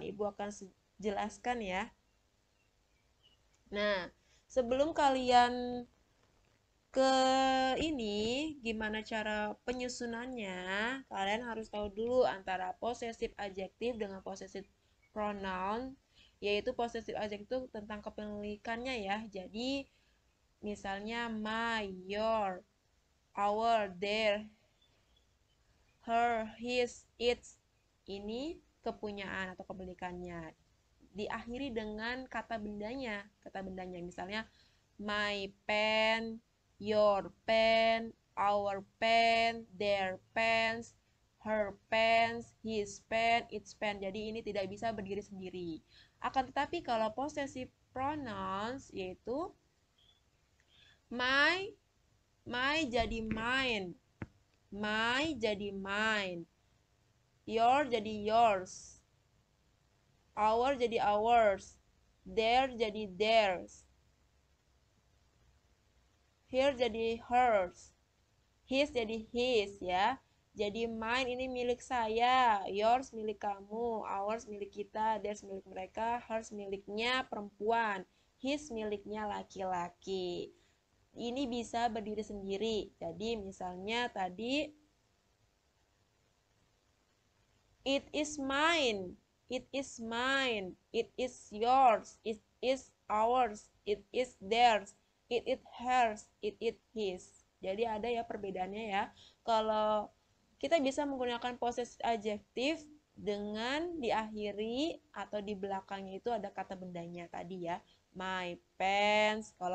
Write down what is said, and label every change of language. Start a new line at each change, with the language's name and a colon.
Indonesian: Ibu akan jelaskan ya. Nah, sebelum kalian ke ini, gimana cara penyusunannya, kalian harus tahu dulu antara possessive adjective dengan possessive pronoun, yaitu possessive adjective tentang kepemilikannya ya.
English: Jadi, misalnya my, your, our, their, her, his, its,
Indonesian: ini kepunyaan atau kepemilikannya. Diakhiri dengan kata bendanya. Misalnya
English: my pen, your pen, our pen, their pens, her pens, his pen, its pen.
Indonesian: Jadi ini tidak bisa berdiri sendiri. Akan tetapi kalau
English: possessive pronouns yaitu my jadi mine, my jadi mine, your jadi yours, our jadi ours, their jadi theirs, her jadi hers, his jadi his ya.
Indonesian: Jadi mine ini milik saya, yours milik kamu, ours milik kita, theirs milik mereka, hers miliknya perempuan, his miliknya laki-laki. Ini bisa berdiri sendiri. Jadi misalnya tadi
English: it is mine, it is mine, it is yours, it is ours, it is theirs, it is hers, it is his.
Indonesian: Jadi ada ya perbedaannya ya. Kalau kita bisa menggunakan possessive adjective dengan diakhiri atau di belakangnya itu ada kata bendanya tadi ya.
English: My pants.